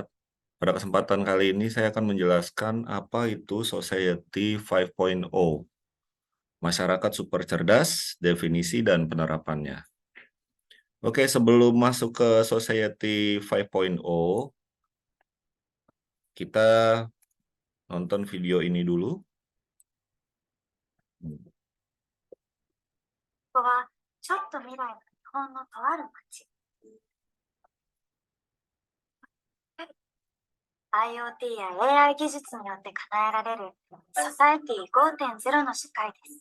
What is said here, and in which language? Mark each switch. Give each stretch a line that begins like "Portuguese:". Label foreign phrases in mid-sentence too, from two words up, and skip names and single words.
Indonesian: Pada kesempatan kali ini saya akan menjelaskan apa itu Society 5.0, masyarakat super cerdas, definisi dan penerapannya. Oke, sebelum masuk ke Society 5.0, kita nonton video ini dulu.
Japanese: ここはちょっと未来の日本のとある町。IoT や AI 技術によって叶えられるソサエティ5.0の社会です。